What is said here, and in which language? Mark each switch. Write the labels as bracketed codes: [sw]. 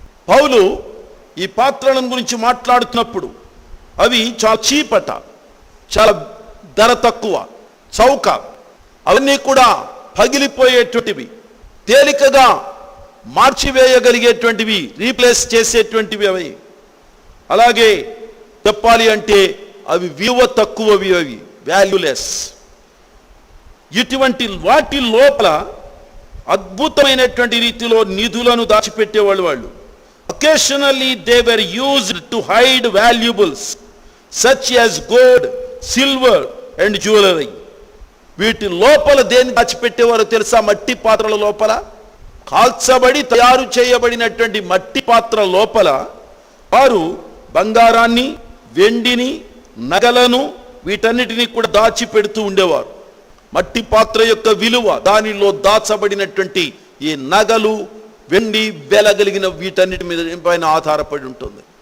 [te] పౌలు ఈ పాత్రలను గురించి మాట్లాడుతున్నప్పుడు అవి చాలా చీప్ అట, చాలా ధర తక్కువ, చౌక, అవన్నీ కూడా పగిలిపోయేటువంటివి, తేలికగా మార్చివేయగలిగేటువంటివి, రీప్లేస్ చేసేటువంటివి అవి. అలాగే చెప్పాలి అంటే అవి విలువ తక్కువవి, అవి వాల్యూలెస్. ఇటువంటి వాటి లోపల అద్భుతమైనటువంటి రీతిలో నిధులను దాచిపెట్టేవాళ్ళు వాళ్ళు. [en] Occasionally they were used to hide valuables such as gold, silver and jewelry. [te] వీటి లోపల దేన్ని దాచిపెట్టేవారో తెలుసా? మట్టి పాత్రల లోపల, కాల్చబడి తయారు చేయబడినటువంటి మట్టి పాత్ర లోపల వారు బంగారాన్ని, వెండిని, నగలను వీటన్నిటినీ కూడా దాచిపెడుతూ ఉండేవారు. మట్టి పాత్ర యొక్క విలువ దానిలో దాచబడినటువంటి ఈ నగలు, వెండి, వెలగలిగిన వీటన్నిటి మీద పైన ఆధారపడి ఉంటుంది.